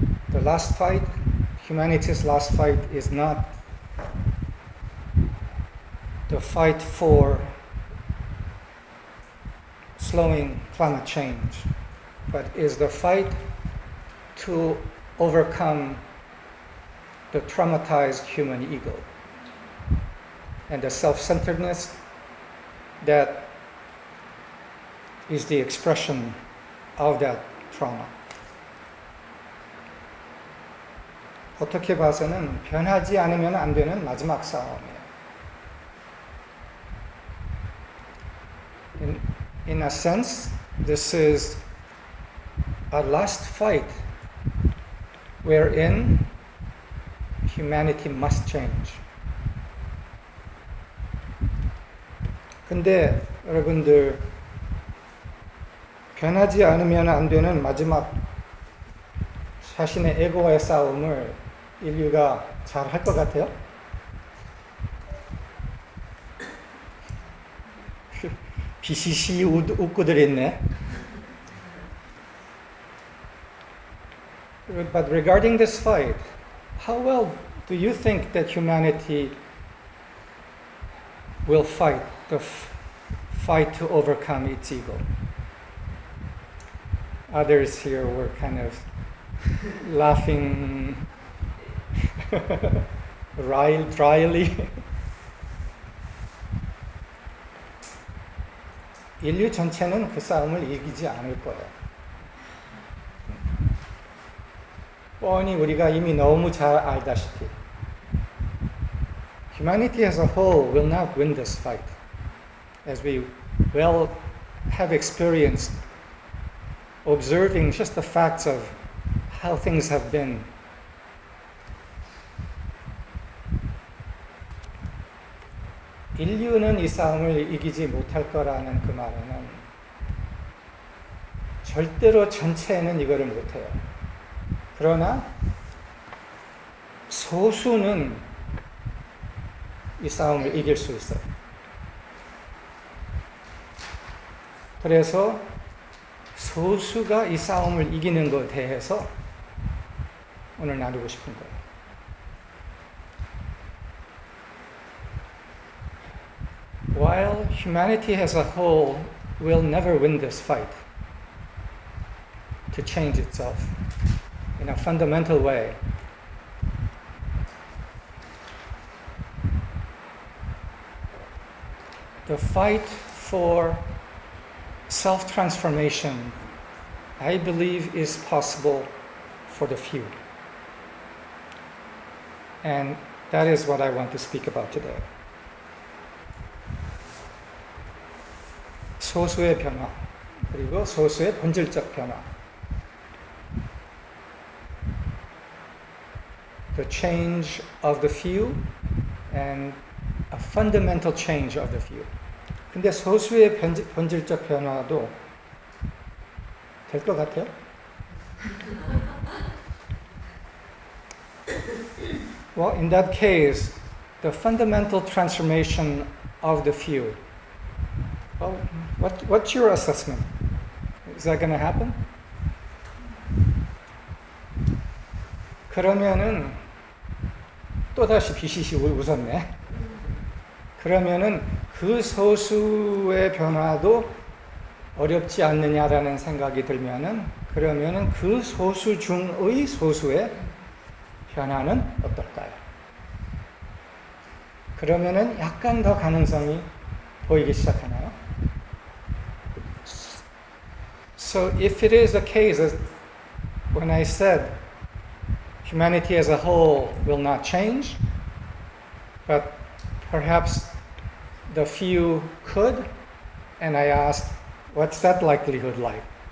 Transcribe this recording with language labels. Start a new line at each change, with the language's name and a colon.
English: The last fight, humanity's last fight, is not the fight for slowing climate change, but is the fight to overcome the traumatized human ego and the self-centeredness that is the expression of that trauma.
Korean: 어떻게 봐서는 변하지 않으면 안 되는 마지막 싸움이에요.
English: In a sense, this is a last fight wherein humanity must change.
Korean: 근데 여러분들 변하지 않으면 안 되는 마지막 자신의 에고와의 싸움을 인류가 잘 할 것 같아요? 비시시 웃고들 있네.
English: But regarding this fight, how well do you think that humanity will fight the fight to overcome its ego? Others here were kind of laughing dryly.
Korean: 인류 전체는 그 싸움을 이기지 않을 거예요. 뻔히 우리가 이미 너무 잘 알다시피
English: Humanity as a whole will not win this fight, as we well have experienced observing just the facts of how things have been.
Korean: 인류는 이 싸움을 이기지 못할 거라는 그 말에는 절대로 전체는 이거를 못해요. 그러나 소수는 이 싸움을 이길 수 있어요. 그래서 소수가 이 싸움을 이기는 것에 대해서 오늘 나누고 싶은 거예요.
English: While humanity as a whole will never win this fight to change itself in a fundamental way, the fight for self-transformation, I believe, is possible for the few. And that is what I want to speak about today.
Korean: 소수의 변화, 그리고 소수의 본질적 변화.
English: The change of the few and a fundamental change of the few.
Korean: 근데 소수의 본질적 변화도 될 것 같아요?
English: Well, in that case, the fundamental transformation of the few. Well, what's your assessment? Is that going to happen?
Korean: 그러면은 또다시 비시시 웃었네. 그러면은 그 소수의 변화도 어렵지 않느냐라는 생각이 들면은 그러면은 그 소수 중의 소수의 변화는 어떨까요? 그러면은 약간 더 가능성이 보이기 시작하나요?
English: So if it is the case, as when I said humanity as a whole will not change, but perhaps the few could, and I asked, what's that likelihood like?